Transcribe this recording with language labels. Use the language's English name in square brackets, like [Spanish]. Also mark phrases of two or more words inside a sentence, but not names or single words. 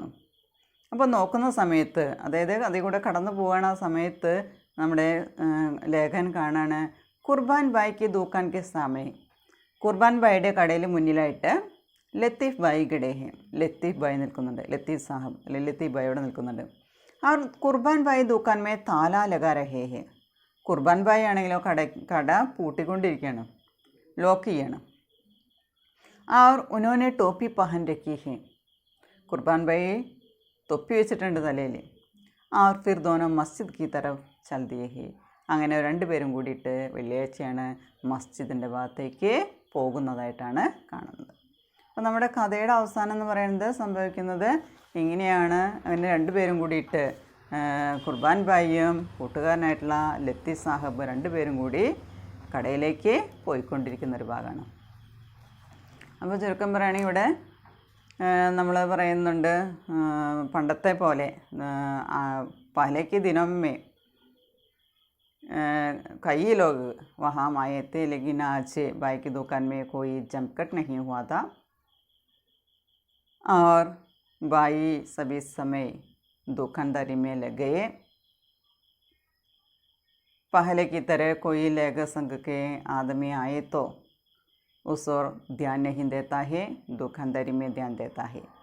[Malayalam] അപ്പോൾ നോക്കുന്ന സമയത്ത്, അതായത് അതിൽ കൂടെ കടന്നു പോകുന്ന സമയത്ത് നമ്മുടെ ലേഖൻ കാണാണ്, കുർബാൻ [Hindi] भाई की दुकान के सामने, [Malayalam] കുർബാൻ ഭായിയുടെ കടയിൽ മുന്നിലായിട്ട് ലത്തീഫ് ഭായി [Hindi] खड़े हैं, [Malayalam] ലത്തീഫ് ഭായി നിൽക്കുന്നുണ്ട്, ലത്തീഫ് സാഹിബ് അല്ലെങ്കിൽ ലത്തീഫ് ഭായി അവിടെ നിൽക്കുന്നുണ്ട്. ആ കുർബാൻ ഭായി [Hindi] दुकान में ताला लगा रहे हैं, [Malayalam] കുർബാൻ ഭായി ആണെങ്കിലോ കട പൂട്ടിക്കൊണ്ടിരിക്കുകയാണ്, ലോക്ക് ചെയ്യണം. [Hindi] और उन्होंने टोपी पहन रखी है, [Malayalam] കുർബാൻ ഭായി തൊപ്പി വെച്ചിട്ടുണ്ട് തലയിൽ. [Hindi] और फिर दोनों मस्जिद की तरफ चल दिए हैं, [Malayalam] അങ്ങനെ രണ്ടുപേരും കൂടിയിട്ട് വെള്ളിയാഴ്ചയാണ് മസ്ജിദിൻ്റെ ഭാഗത്തേക്ക് പോകുന്നതായിട്ടാണ് കാണുന്നത്. അപ്പോൾ നമ്മുടെ കഥയുടെ അവസാനം എന്ന് പറയുന്നത് സംഭവിക്കുന്നത് ഇങ്ങനെയാണ്. അങ്ങനെ രണ്ടുപേരും കൂടിയിട്ട്, കുർബാൻ ഭായിയും കൂട്ടുകാരനായിട്ടുള്ള ലത്തീഫ് സാഹിബ് രണ്ടുപേരും കൂടി കടയിലേക്ക് പോയിക്കൊണ്ടിരിക്കുന്നൊരു ഭാഗമാണ്. അപ്പോൾ ചുരുക്കം പറയുകയാണെങ്കിൽ ഇവിടെ നമ്മൾ പറയുന്നുണ്ട്, പണ്ടത്തെ പോലെ [Hindi] पहले के दिनों में, कई लोग वहाँ आए थे, लेकिन आज बाई की दुकान में कोई जमघट नहीं हुआ था और बाई सभी समय दुकानदारी में लग गए। पहले की तरह कोई लेबर संघ के आदमी आए तो उस ओर ध्यान नहीं देता है, दुकानदारी में ध्यान देता है।